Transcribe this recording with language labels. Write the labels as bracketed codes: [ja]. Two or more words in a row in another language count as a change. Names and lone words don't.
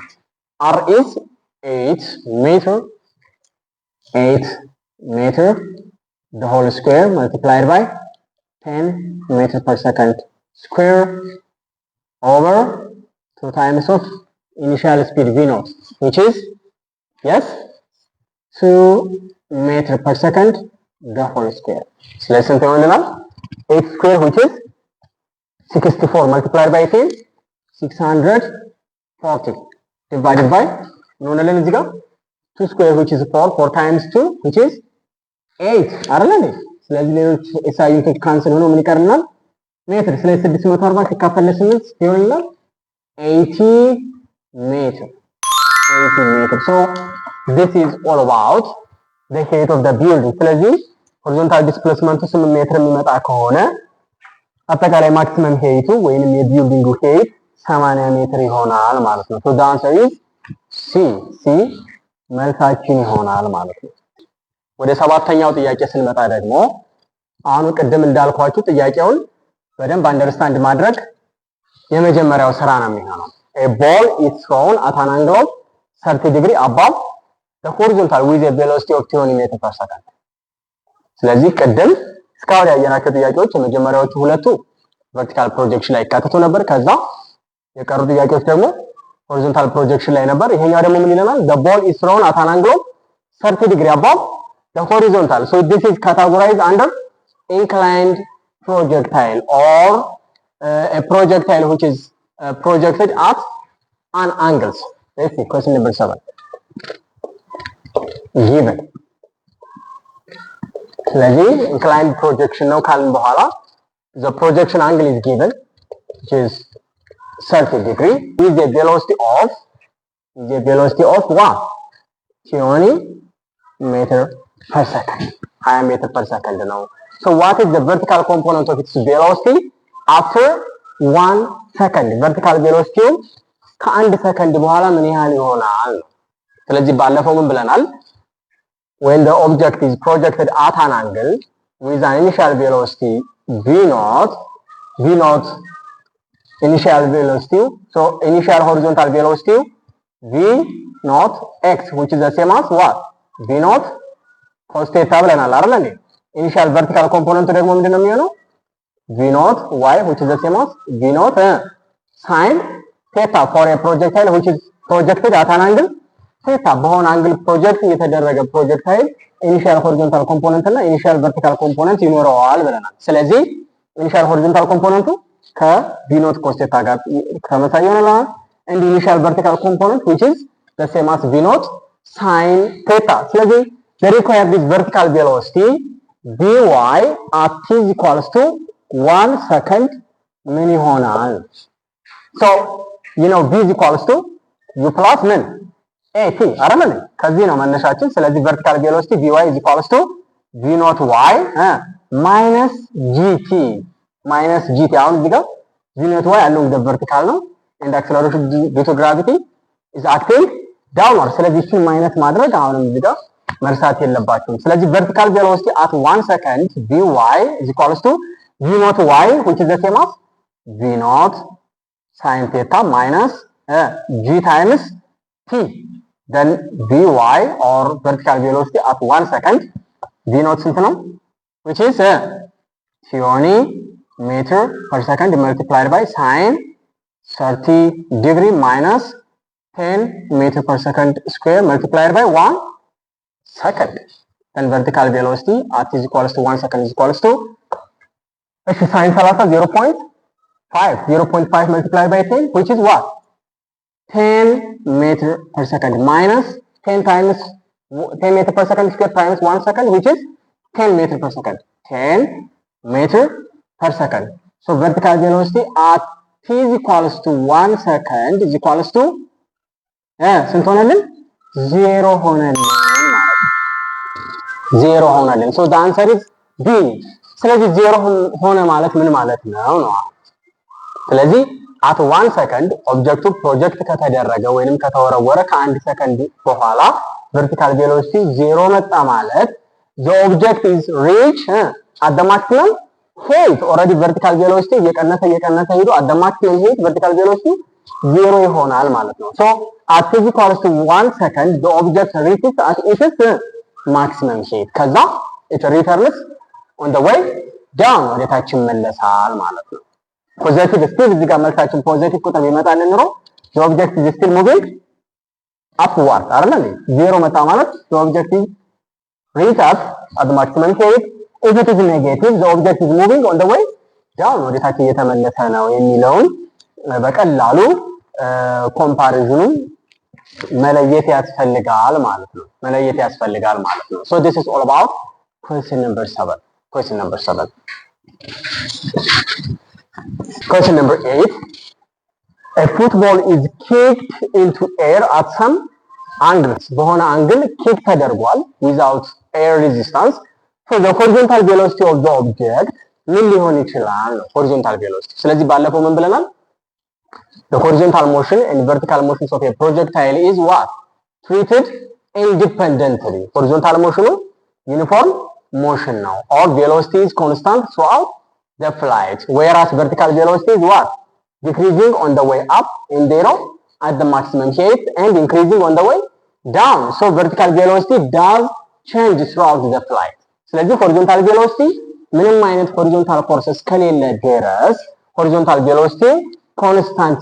[en] r is 8 meter the whole square multiplied by 10 meters per second square over 2 times of initial speed v naught which is yes 2 meters per second the whole square. [am] ስለዚህ ስንት ይሆንልናል? [en] 8 square which is 64 multiplied by 10 640 divided by [am] ምን ሆነልን እዚህ ጋር [en] 2 square which is 4 times 2 which is 8 [am] አይደል እንዴ? ስለዚህ ሌሎች ኤስአይ ዩኒቶች ካንሰል ሆኖ ምን ይቀርናል? ሜትር። ስለዚህ 640 ሲካፈል ለ8 ይሆንልናል 80 meter. [en] So this is all about the height of the building. [am] ስለዚህ [en] horizontal displacement [am] 8 ሜትር የሚመጣ ከሆነ አጠቃላይ ማክሲመም ሄይቱ ወይንም የቢልዲንጉ ሄይት 80 ሜትር ይሆናል ማለት ነው። [en] So the answer is C [am] መልሳችን ይሆናል ማለት ነው። ወደ ሰባተኛው ጥያቄ ስንመጣ ደግሞ አሁን ቅድም እንዳልኳችሁ ጥያቄውን በደንብ አንደርስታንድ ማድረግ የመጀመሪያው ስራ ነው የሚሆነው። [en] A ball is thrown at an angle of 30 degree above the horizontal with a velocity of 20 meters per second. [am] ስለዚህ ቅድም እስካሁን ያየናቸው ጥያቄዎች የመጀመሪያዎቹ ሁለቱ [en] vertical projection [am] ላይ ካተቱ ነበር። ከዛ የቀሩ ጥያቄዎች ደግሞ [en] horizontal projection [am] ላይ ነበር። ይሄኛው ደግሞ ምን ይለናል? [en] The ball is thrown at an angle of 30 degree above the horizontal. So this is categorized under inclined projectile or a projectile which is projected at an angle. Let's see question number 7. Given ስለዚህ inclined projection [am] ነው ካልን በኋላ [en] the projection angle is given which is 30 degree with the velocity of what 20 meter per second 20 meter per second ነው so what is the vertical component of its velocity after 1 second vertical velocity [am] ከአንድ ሰከንድ በኋላ ምን ያህል ይሆናል ስለዚህ ባለፈው ምን ብለናል [en] when the object is projected at an angle with an initial velocity v naught initial velocity so initial horizontal velocity v naught x which is the same as what v naught cos theta [am] ብለናል አይደል እንዴ [en] initial vertical component [am] ደግሞ ምንድነው የሚሆነው [en] v naught y which is the same as v naught sin theta for a projectile which is projected at an angle theta [am] በሆነ አንግል ፕሮጀክት የተደረገ [en] projectile initial horizontal component [am] እና [en] initial vertical component [am] ይኖረዋል ብለናል ስለዚህ ኢኒሺያል ሆሪዞንታል ኮምፖነንቱ ከ [en] v naught cos theta [am] ጋር ተመሳሳይ ይሆናል [en] and initial vertical component which is the same as v naught sin theta ስለዚህ the required vertical velocity vy at t is equals to 1 second [am] ምን ይሆናል [en] so you know v is equals to u plus min at [am] አይደል ከዚህ ነው መነሻችን ስለዚህ [en] vertical velocity vy is equals to v naught y minus gt [am] አሁን እዚህ ጋር [en] v naught y along the vertical ነው and acceleration due to gravity is acting downward [am] ስለዚህ እሱን ማይነስ ማድረግ አሁንም እዚህ ጋር መርሳት የለባችሁም ስለዚህ [en] vertical velocity at 1 second vy is equals to v naught y which is the same as v naught sin theta minus g times t then vy or vertical velocity at 1 second v naught [am] ስንት ነው [en] which is 20 meter per second multiplied by sin 30 degree minus 10 meter per second square multiplied by 1 second then vertical velocity at is equals to 1 second is equals to sin 30 0.5 multiplied by 10 which is what 10 meter per second minus 10 times 10 meter per second square times 1 second which is 10 meter per second 10 meter per second so vertical velocity at t is equals to 1 second is equals to [am] ስንት ሆነልን 0 ሆነልን ማለት ነው 0 ሆነልን [en] so the answer is b [am] ስለዚህ 0 ሆነ ማለት ምን ማለት ነው ስለዚህ [en] at 1 second [am] ኦብጀክቱ ፕሮጀክት ከተደረገ ወይንም ከተወረወረ ከአንድ ሰከንድ በኋላ [en] vertical velocity [am] 0 መጣ ማለት [en] the object is reached at the maximum height already vertical velocity [am] እየቀነሰ ሄዶ [en] at the maximum height vertical velocity 0 [am] ይሆናል ማለት ነው [en] so at t equals to 1 second the object reaches at its maximum height ከዛ it returns on the way down [am] ወደ ታች ይመለሳል ማለት ነው ፖዚቲቭ ስፒድ እዚህ ጋር መልሳችን ፖዚቲቭ ቁጥር ቢመጣልን ኖሮ [en] the object is still moving upward [am] አይደል 0 መጣ ማለት [en] the object is reached at the maximum height if it is negative the object is moving on the way down [am] ወደ ታች እየተመለሰ ነው የሚለውን በቀላሉ ኮምፓሪዝኑን መለየት ያስፈልጋል ማለት ነው [en] so this is all about question number 7 question number 8 a football is kicked into air at some angles [am] በሆነ አንግል ኪክ ተደርጓል [en] without air resistance so the horizontal velocity of the object [am] ምን ሊሆን ይችላል [en] horizontal velocity [am] ስለዚህ ባለፈው ምን ብለናል [en] the horizontal motion and vertical motions of a projectile is what treated independently horizontal motion uniform motion now or velocity is constant throughout the flight whereas vertical velocity is what decreasing on the way up in zero at the maximum height and increasing on the way down so vertical velocity does change throughout the flight ስለዚህ horizontal velocity [am] ምንም አይነት [en] horizontal forces [am] ከሌለ ድረስ [en] horizontal velocity constant